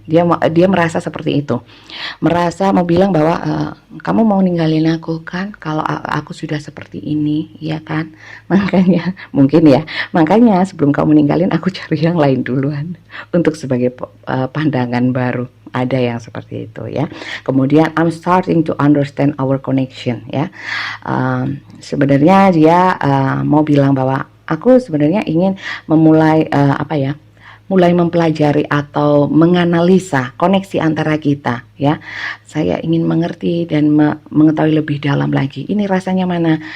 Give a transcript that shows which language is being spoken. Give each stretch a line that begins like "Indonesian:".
Indonesian: Dia merasa seperti itu, merasa mau bilang bahwa kamu mau ninggalin aku kan kalau aku sudah seperti ini ya kan. Makanya mungkin ya, makanya sebelum kamu ninggalin aku cari yang lain duluan untuk sebagai pandangan baru. Ada yang seperti itu ya. Kemudian
English: I'm starting to understand our connection
Indonesian: ya. Sebenarnya dia mau bilang bahwa aku sebenarnya ingin memulai mulai mempelajari atau menganalisa koneksi antara kita ya. Saya ingin mengerti dan mengetahui lebih dalam lagi. Ini rasanya mana?